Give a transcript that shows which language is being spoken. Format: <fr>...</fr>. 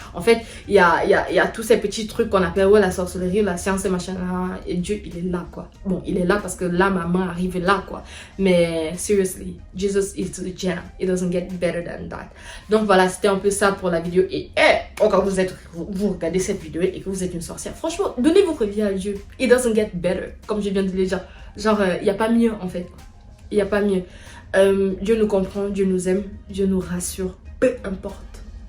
<fr>En fait, il y a tous ces petits trucs qu'on appelle la sorcellerie, la science et machin. Et Dieu, il est là quoi. Bon, il est là parce que là, ma main arrive là quoi.</fr> <en>Mais seriously, Jesus is the jam. It doesn't get better than that.</en> <fr>Donc voilà, c'était un peu ça pour la vidéo. Et quand vous regardez cette vidéo et que vous êtes une sorcière, franchement, donnez votre vie à Dieu.</fr> <en>It doesn't get better,</en> <fr>comme je viens de le dire. Genre, il n'y a pas mieux en fait. Il n'y a pas mieux. Dieu nous comprend, Dieu nous aime, Dieu nous rassure, peu importe.</fr>